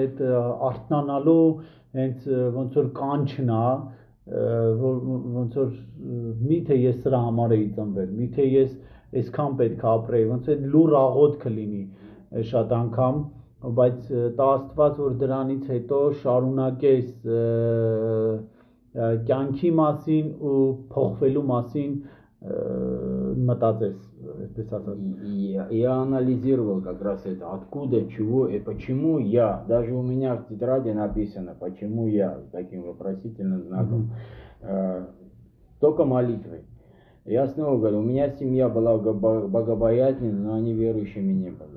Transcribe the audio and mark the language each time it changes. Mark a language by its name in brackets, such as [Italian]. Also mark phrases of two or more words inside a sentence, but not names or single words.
[Armenian] արթնանալու հենց ոնց որ կանչն է որ ոնց որ միթե ես սրա համար էի ծնվել, միթե ես այսքան պետք է ապրեի, ոնց է լուր աղոտ կլինի շատ անգամ, բայց տա Աստված, որ դրանից հետո շարունակես կյանքի մասին ու փոխվելու մասին մտածես, այսպես ասած։ [Russian] Я анализировал как раз это, откуда, чего и почему я. Даже у меня в тетради написано, почему я, таким вопросительным знаком. Только молитвой. Я снова говорю, у меня семья была богобоязненной, но они верующими не были.